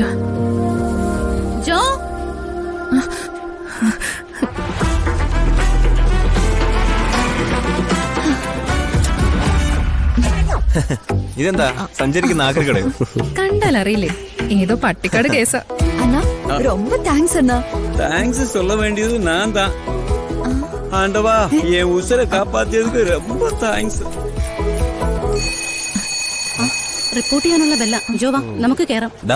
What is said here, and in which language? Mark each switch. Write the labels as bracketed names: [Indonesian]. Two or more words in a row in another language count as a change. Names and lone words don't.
[Malayalam] ജോ, ഇതെന്താ സഞ്ചരിക്കുന്ന ആക്രിക്കടയോ? കണ്ടാലറിയില്ലേ, ഏതോ പട്ടിക്കാട് കേസാ. [Tamil] അണ്ണാ ரொம்ப தேங்க்ஸ் அண்ணா. தேங்க்ஸ் சொல்ல வேண்டியது நான் தான். ஆண்டவா, என் உசுரை காப்பாத்தியதுக்கு ரொம்ப தேங்க்ஸ். [Malayalam] റിപ്പോർട്ട് ചെയ്യാനുള്ള ബെല്ല. ജോ വാ, നമുക്ക് കേറാം.